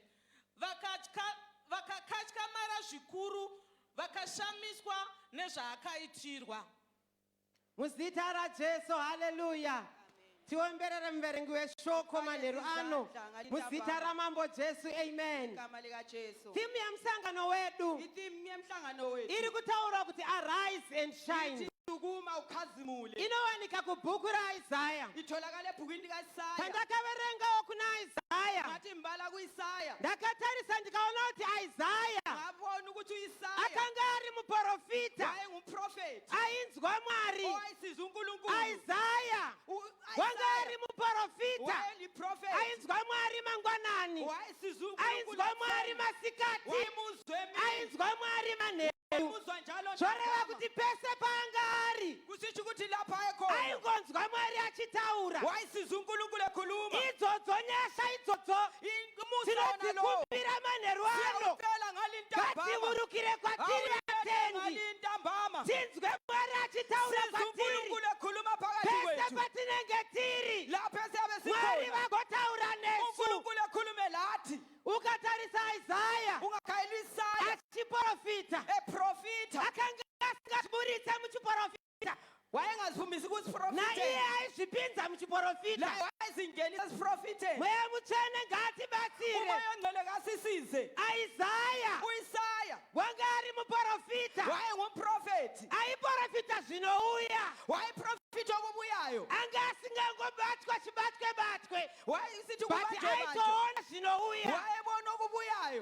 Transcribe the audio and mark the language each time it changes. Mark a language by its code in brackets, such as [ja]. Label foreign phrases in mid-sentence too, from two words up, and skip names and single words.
[sn] Vakakatyamara zvikuru, vakashamiswa nezvaakaitirwa. Muzita raJesu. Haleluya. Tiomberere muverengi weshoko manheru ano muzita ramambo Jesu. Amen. Timu yamusangano wedu iri kutaura kuti [en] arise and shine. [sn] Inowanika kubhuku raIsaya. Pandakaverengawo kuna Isaya ndakatarisa ndikaona kuti Isaya akanga ari muprofita ainzwa Mwari. Isaya wanga ari muprofita [nd] wayeliprofeti [sn] ainzwa Mwari mangwanani [nd] wayesiza [sn] ainzwa Mwari masikati [nd] wayemuzwa emini [sn] ainzwa Mwari manheru [nd] wayemuzwa njalo [sn] zvoreva kuti pese paanga ari [nd] kusitsho ukuthi lapha ekhona [sn] aingonzwa Mwari achitaura [nd] wayesiza uNkulunkulu ekhuluma [sn] idzodzo nyasha idzodzo tinodzikumbira manheru ano [nd] siyacela ngalintambama [sn] ngatiburukire kwatiri vatendi [nd] ngalintambama [sn] tinzwe Mwari achitaura [nd] siza [sn] kwatiri [nd] uNkulunkulu ekhuluma phakathi [sn] pese [nd] kwethu [sn] patinenge tiri [nd] lapha esiyabe [sn] Mwari [nd] sikhona [sn] vagotaura nesu [nd] uNkulunkulu ekhulume lathi [sn] ukatarisa Isaya [nd] ungakhayela Isaya [sn] achiprofita [nd] eprofita [sn] akanga asingaziburitse muchiprofita [nd] wayengaziphumisi [sn] naiye [nd] kusiprofiteni [sn] aizvipinza muchiprofita [nd] wayezingenisa esiprofiteni [sn] mweya mutsvene ngatibatsire [nd] umoya ongcwele kasisize [sn] Isaya [nd] uIsaya [sn] wanga ari muprofita [nd] wayengumprofeti [sn] aiprofita zvinouya [nd] wayeprofita okubuyayo [sn] anga asingangobatwa chibatwe [nd] wayesithi but kubanjwe [sn] aitoona zvinouya [nd] wayebona okubuyayo